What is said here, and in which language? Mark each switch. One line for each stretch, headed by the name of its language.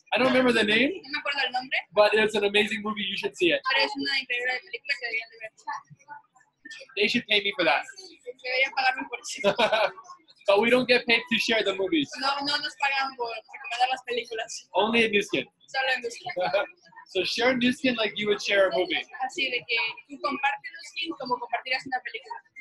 English: I don't remember the name,
Spanish: No me acuerdo el nombre,
English: but it's an amazing movie. You should see it.
Spanish: pero es una increíble película que deberían de ver.
English: They should pay me for that.
Spanish: Deberían pagarme por eso.
English: But we don't get paid to share the movies.
Spanish: No nos pagan por recomendar las películas.
English: Only in Newskin.
Spanish: Solo en música.
English: So share Newskin like you would share a movie.
Spanish: Así de que tú compartes los skins como compartirías una película.